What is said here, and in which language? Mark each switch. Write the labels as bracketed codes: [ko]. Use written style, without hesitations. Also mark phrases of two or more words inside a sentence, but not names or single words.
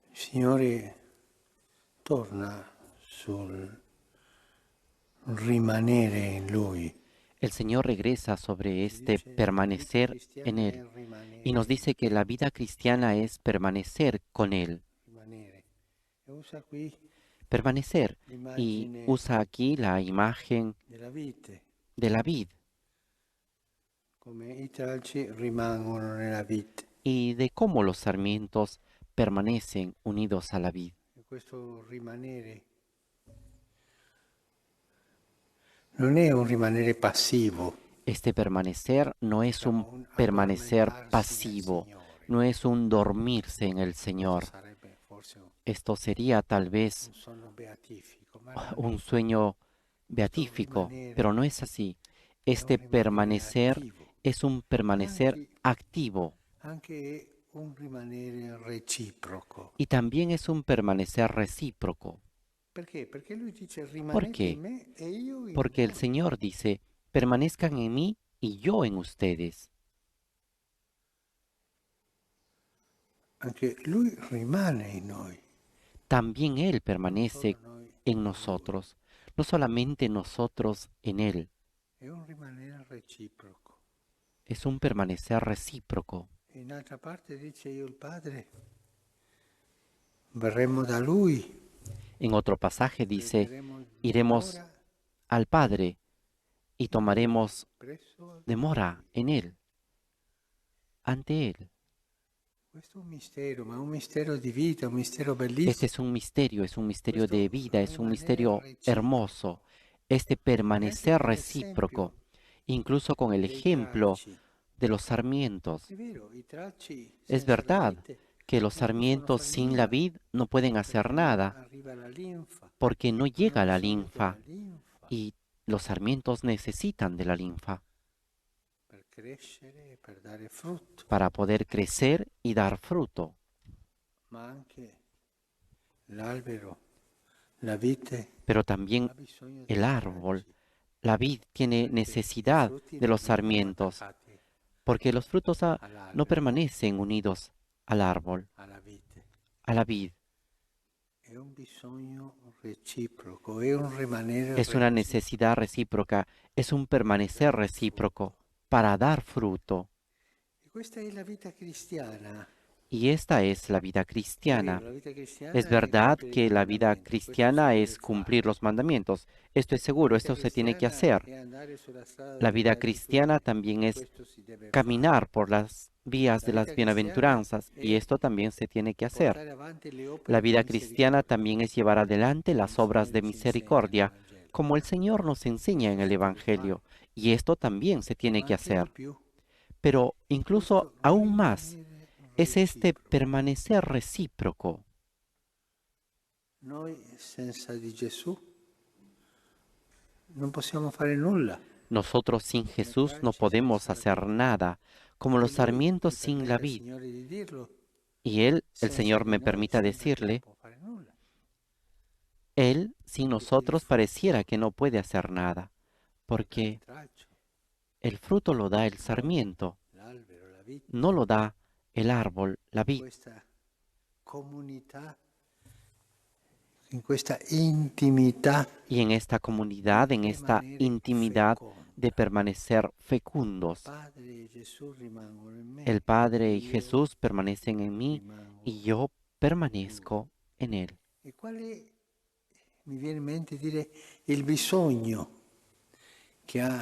[it] Signore torna sul rimanere in Lui. [es] El Señor regresa sobre este permanecer en Él y nos dice que la vida cristiana es permanecer con Él. [it] Rimanere. E usa qui [es] Permanecer. Y [it] l'immagine [es] usa aquí la imagen [it] della vite, [es] de la vid [it] come i tralci rimangono nella vite. [es] y de cómo los sarmientos permanecen unidos a la vid. [it] E questo rimanere non è un rimanere passivo, [es] Este permanecer no es un [it] un [es] permanecer [it] addormentarsi nel [es] pasivo, [it] Signore. [es] no es un dormirse en el [it] Questo [es] Señor. [it] sarebbe forse [es] Esto sería tal vez [it] un sonno beatifico, ma non [es] un [it] è. [es] sueño [it] Questo [es] beatífico, pero [it] rimanere [es] no es así. [it] è un [es] Este [it] rimanere [es] permanecer [it] attivo, [es] es un permanecer activo [it] anche un rimanere reciproco. [es] y también es un permanecer recíproco. [it] Perché? Perché lui dice [es] ¿Por [it] rimanete in [es] qué? [it] me e io in [es] Porque el [it] voi. [es] Señor dice, permanezcan en mí y yo en ustedes. [it] Anche lui rimane in noi, [es] También Él [it] non solo [es] permanece [it] noi [es] en [it] in lui. [es] nosotros, no solamente nosotros en Él. [it] È un rimanere reciproco. [es] Es un permanecer recíproco. [it] In altra parte dice io il Padre, verremo da lui, [es] En otro pasaje dice, [it] prenderemo [es] iremos [it] dimora [es] al Padre y [it] in lui, [es] tomaremos [it] presso [es] demora [it] lui. [es] en Él, ante Él. [it] Questo è un mistero, ma è un mistero di vita, un mistero [es] Este [it] bellissimo. [es] es un misterio de [it] Questo [es] vida, es un [it] rimanere [es] misterio [it] reciproco. [es] hermoso. Este [it] E anche [es] permanecer [it] con [es] recíproco, [it] l'esempio [es] incluso con el [it] dei [es] ejemplo [it] tralci. [es] de los sarmientos. [it] È vero, i tralci [es] Es [it] senza la [es] verdad [it] vite [es] que los [it] non possono [es] sarmientos [it] fare [es] sin la [it] nulla, [es] vid no pueden [it] perché [es] hacer [it] non [es] nada [it] arriva la linfa, [es] porque no [it] hanno [es] llega la [it] bisogno della [es] linfa [it] linfa [es] y los sarmientos necesitan de la linfa [it] per crescere e per dare frutto, [es] para poder crecer y dar fruto. [it] ma anche l'albero, la vite, [es] Pero también [it] ha bisogno [es] el [it] dei [es] árbol, [it] tralci, [es] la vid tiene [it] perché i [es] necesidad [it] frutti [es] de [it] non [es] los [it] rimangono [es] sarmientos [it] attaccati [es] porque los frutos no [it] all'albero, [es] permanecen unidos al árbol, [it] alla vite. [es] a la vid. [it] È un bisogno reciproco, è un rimanere [es] Es una [it] reciproco [es] necesidad recíproca, es un [it] per [es] permanecer [it] dar [es] recíproco [it] frutto. [es] para dar fruto. [it] E questa è la vita cristiana. [es] Y esta es la vida [it] È vero, [es] cristiana. [it] la vita [es] Es [it] cristiana è [es] verdad [it] compiere i [es] que la vida [it] comandamenti, questo si [es] cristiana [it] deve [es] es cumplir [it] fare. [es] los mandamientos. Esto es [it] La [es] seguro, [it] vita [es] esto se tiene que [it] cristiana [es] hacer. [it] è andare sulla strada [es] La [it] delle [es] vida cristiana [it] beatitudini, [es] también es [it] questo si deve fare. [es] caminar por las vías [it] La [es] de las [it] vita cristiana [es] bienaventuranzas y [it] è [es] esto también se tiene que hacer. [it] portare avanti le [es] La [it] opere di [es] vida cristiana [it] misericordia, [es] también es llevar adelante [it] come il [es] las obras [it] Signore [es] de [it] ci insegna nel [es] misericordia, [it] Vangelo. [es] como el Señor nos enseña [it] Questo [es] en el [it] si deve [es] Evangelio, [it] fare, [es] y esto también se tiene [it] ma [es] que [it] anche di [es] hacer. [it] più. [es] Pero [it] È [es] incluso [it] questo [es] aún más [it] rimanere [es] es este [it] reciproco. [es] permanecer recíproco. [it] Noi senza di Gesù non possiamo fare nulla. [es] Nosotros sin [it] Come i [es] Jesús no [it] tralci [es] podemos [it] senza la [es] hacer [it] vite. [es] nada, como [it] E [es] los [it] lui [es] sarmientos [it] mi [es] sin la [it] permetta, [es] vid. [it] Signore, di dirlo, [es] Y Él, el [it] senza [es] Señor, [it] di [es] me [it] noi [es] permita [it] sembra che non [es] decirle, [it] può fare nulla. [es] Él sin [it] Perché il [es] nosotros pareciera [it] frutto [es] que no puede hacer nada, [it] lo dà il [es] porque [it] tralcio, [es] el fruto lo da el [it] non [es] sarmiento, [it] l'albero, la vite. [es] no lo da el árbol, la [it] In [es] vid. [it] questa comunità, in questa intimità [es] Y en esta [it] di [es] comunidad, en esta [it] rimanere [es] intimidad de [it] feconda. [es] permanecer [it] Il [es] fecundos, [it] Padre e Gesù rimangono in me [es] el [it] e [es] Padre y [it] io [es] Jesús permanecen en mí y [it] rimango [es] yo [it] in lui. [es] permanezco en Él. [it] E quale mi viene in mente dire il bisogno che ha